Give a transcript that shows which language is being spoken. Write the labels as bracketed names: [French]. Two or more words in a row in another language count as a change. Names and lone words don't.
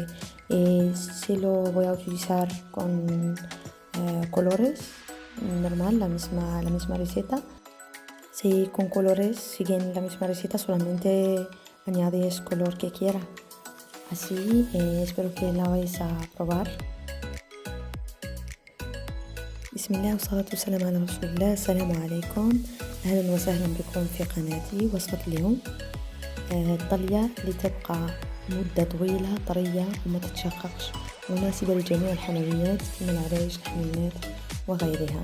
[Spanish] Se lo voy a utilizar con colores normal, la misma receta. Si con colores siguen la misma receta, solamente añades color que quiera. Así espero que la vais a probar. [Arabic] بسم الله والصلاة والسلام على رسول الله. السلام عليكم، أهلا وسهلا بكم في قناتي. وصفة اليوم الطلية لتبقى مدة طويلة طرية وما تتشققش، مناسبة لجميع الحلويات من العريش الحلويات وغيرها.